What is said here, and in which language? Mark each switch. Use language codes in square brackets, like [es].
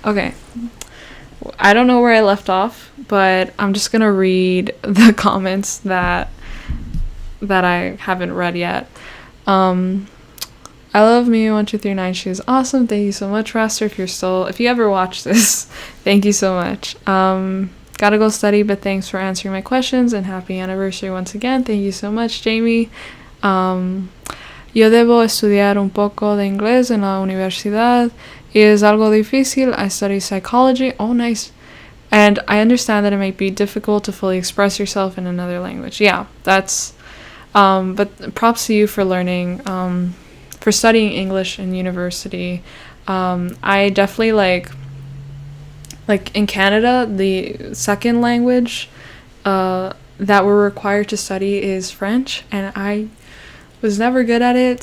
[en] Okay, I don't know where I left off, but I'm just gonna read the comments that I haven't read yet. I love Mimi1239. She is awesome. Thank you so much, Raster. If you ever watch this, thank you so much. Gotta go study, but thanks for answering my questions, and happy anniversary once again. Thank you so much, Jamie. [es] Yo debo estudiar un poco de inglés en la universidad y es algo difícil. [en] I study psychology. Oh, nice. And I understand that it might be difficult to fully express yourself in another language. Yeah, that's but props to you for learning, for studying English in university. I definitely like in Canada, the second language that we're required to study is French, and I was never good at it.